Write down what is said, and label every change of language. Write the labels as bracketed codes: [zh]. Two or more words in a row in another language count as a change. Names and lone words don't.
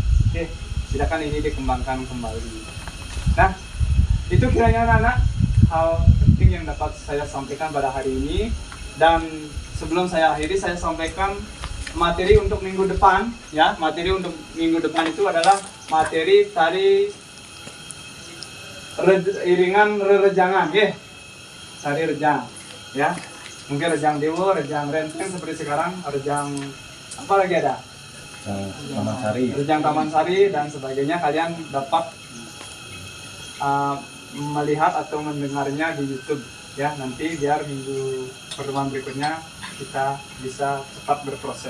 [id] Oke, silakan ini dikembangkan kembali. Nah, itu kiranya anak-anak hal penting yang dapat saya sampaikan pada hari ini. Dan sebelum saya akhiri, saya sampaikan materi untuk minggu depan. Ya, materi untuk minggu depan itu adalah materi tari iringan rerejangan, ya, tari rejang. Ya, mungkin rejang dewa, rejang renteng seperti sekarang, rejang apa lagi ada? Taman Sari. Rejang Taman Sari dan sebagainya, kalian dapat melihat atau mendengarnya di YouTube ya, nanti biar minggu pertemuan berikutnya kita bisa cepat berproses.